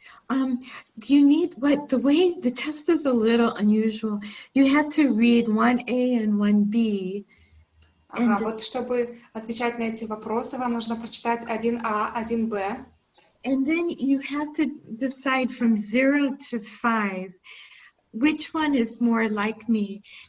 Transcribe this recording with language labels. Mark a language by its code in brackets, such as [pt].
[en] Do you need the way the test is a little unusual? You have to read 1A and 1B. [ru] Ага, вот чтобы отвечать на эти вопросы, вам нужно прочитать 1А, 1Б. [en] And then you have to decide from 0 to 5 which one is more like me.